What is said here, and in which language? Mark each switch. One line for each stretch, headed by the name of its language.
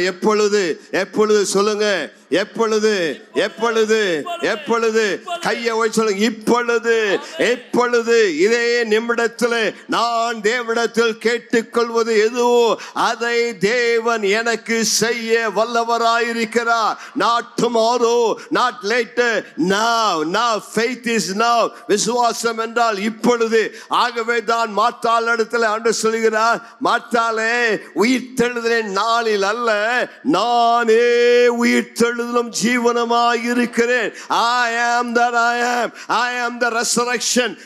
Tamil: எப்பொழுது? எப்பொழுது சொல்லுங்க. எப்பொழுது? எப்பொழுது? எப்பொழுது? கையை உயர்த்தி சொல்லுங்க. இப்பொழுது. எப்பொழுது? இதே நிமிடத்தில் நான் தேவனிடத்தில் கேட்டுக்கொள்வது எதுவோ அதை தேவன் எனக்கு செய்ய வல்லவராயிருக்கிறார்.
English: Not tomorrow, not later, now. Now faith is now.
Tamil: விசுவாசம் என்றால் இப்பொழுது. ஆகவே தான் மார்த்தாள் இடத்துல ஆண்டவர் சொல்கிறார், மார்த்தாளே, உயிர்த்தெழுதலின் நாளில் அல்ல, நானே உயிர்த்தெழுதலும் ஜீவனமாய் இருக்கிறேன்.
English: I am that I am. I am the resurrection.